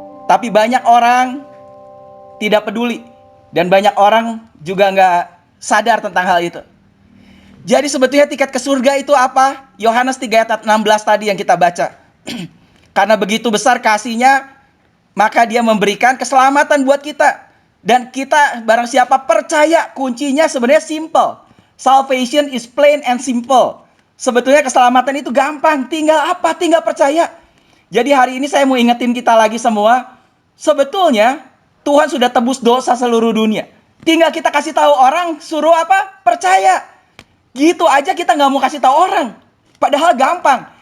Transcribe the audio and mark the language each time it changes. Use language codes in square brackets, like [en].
[id] Tapi banyak orang tidak peduli. Dan banyak orang juga nggak sadar tentang hal itu. Jadi sebetulnya tiket ke surga itu apa? Yohanes 3 ayat 16 tadi yang kita baca. Karena begitu besar kasihnya, maka dia memberikan keselamatan buat kita. Dan kita barang siapa percaya, kuncinya sebenarnya simple. [en] Salvation is plain and simple. [id] Sebetulnya keselamatan itu gampang. Tinggal apa? Tinggal percaya. Jadi hari ini saya mau ingetin kita lagi semua. Sebetulnya Tuhan sudah tebus dosa seluruh dunia. Tinggal kita kasih tahu orang, suruh apa? Percaya. Gitu aja kita nggak mau kasih tahu orang. Padahal gampang.